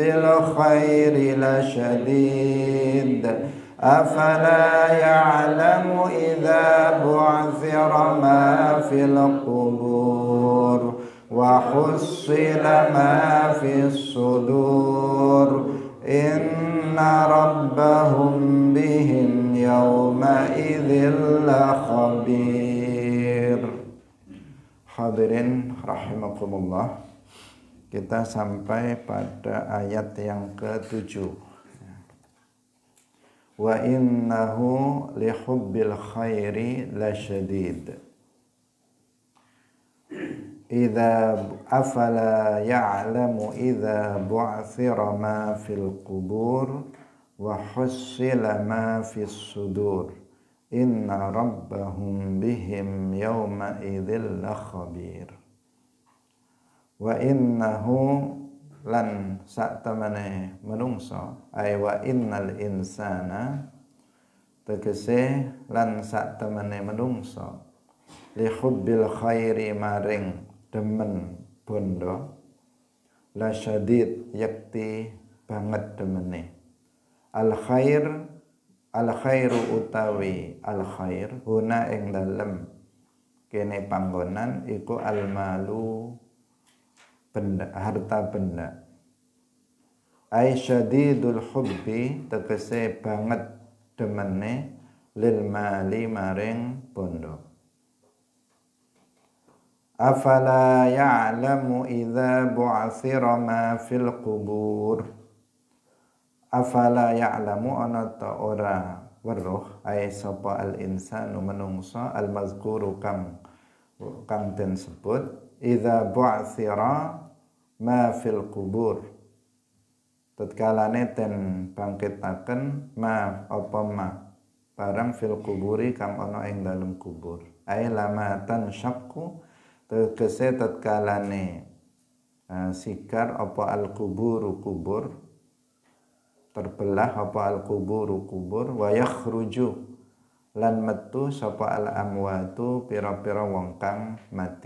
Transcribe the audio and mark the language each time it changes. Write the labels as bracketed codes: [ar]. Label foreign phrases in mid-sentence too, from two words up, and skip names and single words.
[ar] الخير لشديد أفلا يعلم إذا بعثر ما في القبور وحصل ما في الصدور إن ربهم بهم يومئذ لخبير. حاضرين رحمكم الله, [id] kita sampai pada ayat yang ke-7. [ar] وإنه لحب الخير لشديد. إذا أفلا يعلم إذا بعثر ما في القبور وحصل ما في الصدور. إن ربهم بهم يومئذ لخبير. وإنه [jv] lan saktemene menungso ay [ar] وإن الإنسان [jv] tegese lan saktemene menungso [ar] لحب الخير [jv] maring demen bondo [ar] لشديد [jv] yakti banget demene. [ar] الخير [jv] utawi [ar] الخير هنا [jv] ing dalem kene panggonan iku [ar] المال [jv] benda, [id] harta benda. [ar] أي شديد الحب [jv] tegese banget demene [ar] للمال [jv] maring bondo. [ar] أفلا يعلم إذا بعثر ما في القبور. أفلا يعلم [jv] ana ta ora weruh ai sapa [ar] الإنسان [jv] menungso [ar] المذكور [jv] kang den sebut [ar] إذا بعثر ما في القبور. [jv] Tatkalane ten bangkitaken ma apa ma barang [ar] في القبور [jv] kang ana ing dalem kubur. [ar] أي لمتن شك [jv] tegese tatkalane sikar apa [ar] القبور [jv] kubur, terbelah apa [ar] القبور [jv] kubur, [ar] ويخرج [jv] lan metu sapa [ar] الأموات [jv] pira-pira wong kang mati.